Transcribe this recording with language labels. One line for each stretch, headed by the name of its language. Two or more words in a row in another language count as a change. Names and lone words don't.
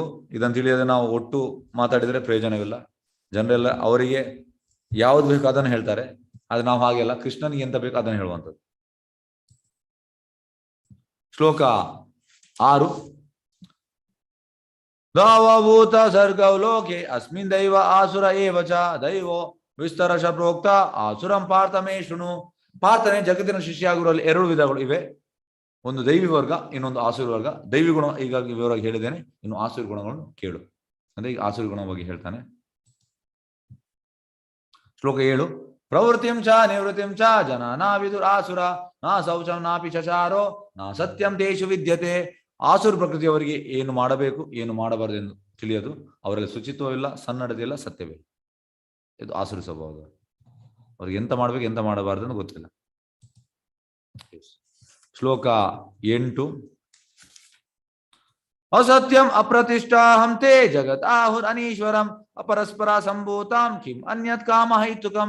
Kannada: ಇದನ್ನು ತಿಳಿಯದೆ ನಾವು ಒಟ್ಟು ಮಾತಾಡಿದರೆ ಪ್ರಯೋಜನವಿಲ್ಲ. ಜನರೆಲ್ಲ ಅವರಿಗೆ ಯಾವ್ದು ಬೇಕು ಅದನ್ನು ಹೇಳ್ತಾರೆ, ಆದ್ರೆ ನಾವು ಹಾಗೆಲ್ಲ, ಕೃಷ್ಣನಿಗೆ ಎಂತ ಬೇಕು ಅದನ್ನು ಹೇಳುವಂಥದ್ದು. ಶ್ಲೋಕ 6.
Sanskrit: ದಾವಭೂತ ಸರ್ಗೌ ಲೋಕೆ ಅಸ್ಮಿನ್ ದೈವ ಆಸುರ ಏವ ಚ ದೈವೋ ವಿಸ್ತರಶ ಪ್ರೋಕ್ತ ಆಸುರಂ ಪಾರ್ಥ ಮೇ ಶೃಣು.
Kannada: ಪಾರ್ಥನೆ ಜಗತ್ತಿನ ಶಿಷ್ಯ ಆಗಿರುವಲ್ಲಿ 2 ವಿಧಗಳು ಇವೆ. ಒಂದು ದೈವಿ ವರ್ಗ, ಇನ್ನೊಂದು ಆಸುರಿ ವರ್ಗ. ದೈವಿ ಗುಣ ಈಗಾಗಿ ವಿವರವಾಗಿ ಹೇಳಿದ್ದೇನೆ, ಇನ್ನು ಆಸುರಿ ಗುಣಗಳನ್ನು ಕೇಳು. ಅಂದ್ರೆ ಈಗ ಆಸುರಿ ಗುಣ ಬಗ್ಗೆ ಹೇಳ್ತಾನೆ. ಶ್ಲೋಕ 7.
Sanskrit: ಪ್ರವೃತ್ತಿಂ ಚ ನಿವೃತ್ತಿಂ ಚ ಜನ ನಾ ವಿದುರಾಸುರ ನಾ ಶೌಚಂ ನಾಪಿ ಚಚಾರೋ ನಾ ಸತ್ಯಂ ತೇಷು ವಿದ್ಯತೆ.
Kannada: ಆಸುರ ಪ್ರಕೃತಿಯವರಿಗೆ ಏನು ಮಾಡಬೇಕು ಏನು ಮಾಡಬಾರದು ಎಂದು ತಿಳಿಯದು. ಅವರಲ್ಲಿ ಶುಚಿತ್ವವಿಲ್ಲ, ಸನ್ನಡತೆ ಇಲ್ಲ, ಸತ್ಯವಿಲ್ಲ. ಇದು ಆಸುರಿ ಸ್ವಭಾವದ. ಅವ್ರಿಗೆ ಎಂತ ಮಾಡ್ಬೇಕು ಎಂತ ಮಾಡಬಾರದು ಅಂತ ಗೊತ್ತಿಲ್ಲ. ಶ್ಲೋಕ 8.
Sanskrit: ಅಸತ್ಯಂ ಅಪ್ರತಿಷ್ಠಾಹಂ ತೇ ಜಗತ್ ಆಹುರ್ ಅನೀಶ್ವರಂ ಅಪರಸ್ಪರ ಸಂಭೂತಾಂ ಕಿಂ ಅನ್ಯತ್ ಕಾಮ ಹೈತುಕಂ.